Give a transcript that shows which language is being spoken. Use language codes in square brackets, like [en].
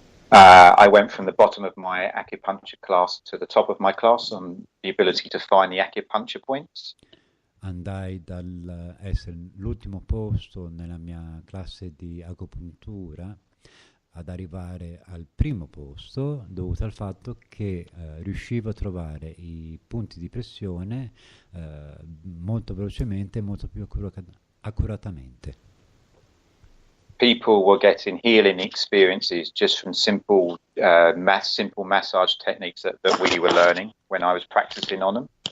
[en] I went from the bottom of my acupuncture class to the top of my class on the ability to find the acupuncture points. [it] Andai dal essere l'ultimo posto nella mia classe di agopuntura ad arrivare al primo posto, dovuto al fatto che riuscivo a trovare i punti di pressione molto velocemente e molto più accuratamente. [en] People were getting healing experiences just from simple massage techniques that we were learning when I was practicing on them.